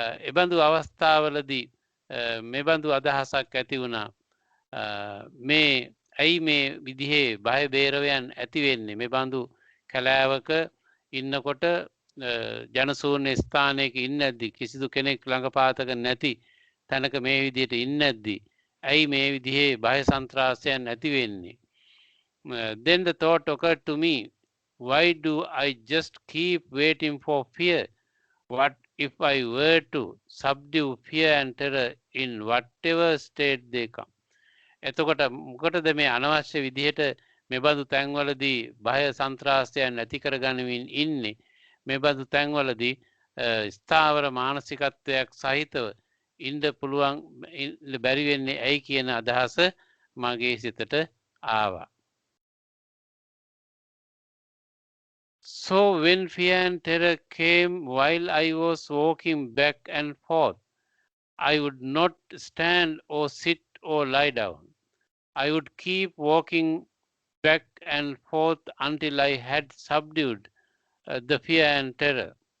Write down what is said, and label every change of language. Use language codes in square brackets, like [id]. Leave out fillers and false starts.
[si] එබඳු අවස්ථාවලදී මෙබඳු අදහසක් ඇති වුණා මේ ඇයි මේ විදිහේ බය බේරවයන් ඇති වෙන්නේ මෙබඳු කැලෑවක ඉන්නකොට ජනශූන්‍ය ස්ථානයක ඉන්නේ නැද්දි කිසිදු කෙනෙක් ළඟපාතක නැති තැනක මේ විදිහට ඉන්නේ නැද්දි ඇයි මේ විදිහේ බය සන්ත්‍රාසයන් ඇති වෙන්නේ. [en] Then the thought occurred to me, why do I just keep waiting for fear? What if I were to subdue fear and terror in whatever state they come? [si] එතකොට මොකටද මේ අනවශ්‍ය විදිහට මෙබඳු තැන්වලදී බය සන්ත්‍රාසයන් නැති කරගනිමින් ඉන්නේ? මෙබඳු තැන්වලදී ස්ථාවර මානසිකත්වයක් සහිතව ඉන්න පුළුවන් බැරි වෙන්නේ ඇයි කියන අදහස මගේ සිතට ආවා. [en] So when fear and terror came while I was walking back and forth, I would not stand or sit or lie down. I would keep walking back and forth until I had subdued the fear and terror.